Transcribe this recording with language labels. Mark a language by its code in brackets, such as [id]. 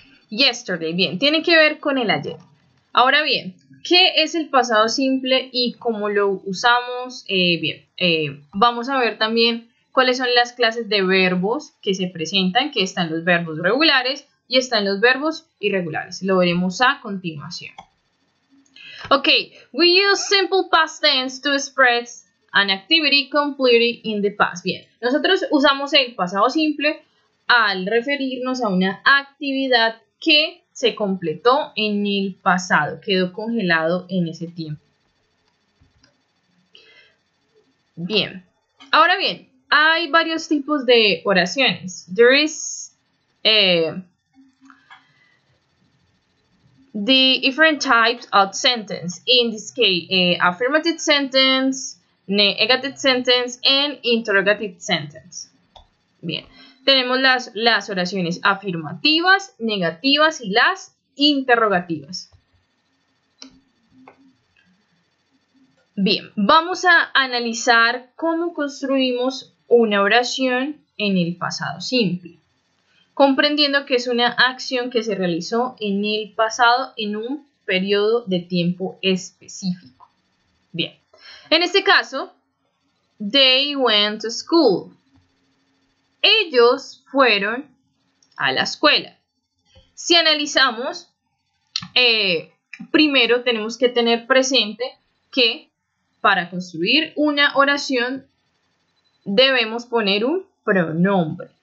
[en] Yesterday, [es] bien, tiene que ver con el ayer. Ahora bien, ¿qué es el pasado simple y cómo lo usamos? Vamos a ver también cuáles son las clases de verbos que se presentan, que están los verbos regulares y están los verbos irregulares. Lo veremos a continuación. [en] Okay, we use simple past tense to express an activity completed in the past. [es] Bien, nosotros usamos el pasado simple al referirnos a una actividad que se completó en el pasado, quedó congelado en ese tiempo. Bien, ahora bien, hay varios tipos de oraciones. [en] There is the different types of sentence. In this case, affirmative sentence, negative sentence, and interrogative sentence. [es] Bien, tenemos las oraciones afirmativas, negativas y las interrogativas. Bien, vamos a analizar cómo construimos una oración en el pasado simple, comprendiendo que es una acción que se realizó en el pasado en un periodo de tiempo específico. Bien, en este caso, [en] they went to school. [es] Ellos fueron a la escuela. Si analizamos, primero tenemos que tener presente que para construir una oración debemos poner un pronombre.